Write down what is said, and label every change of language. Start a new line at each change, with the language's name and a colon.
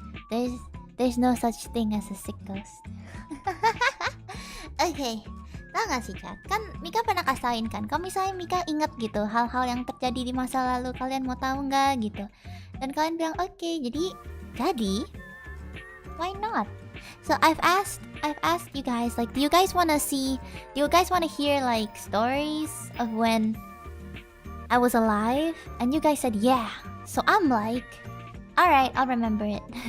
English: There's no such thing as a sick ghost.
Indonesian: Okay, tau gak sih Kak? Kan Mika pernah kasain kan. Kalau misalnya Mika inget gitu hal-hal yang terjadi di masa lalu, kalian mau tahu nggak gitu? Dan kalian bilang oke, jadi
English: why not? So I've asked you guys like, do you guys wanna hear like stories of when I was alive? And you guys said yeah. So I'm like, alright, I'll remember it.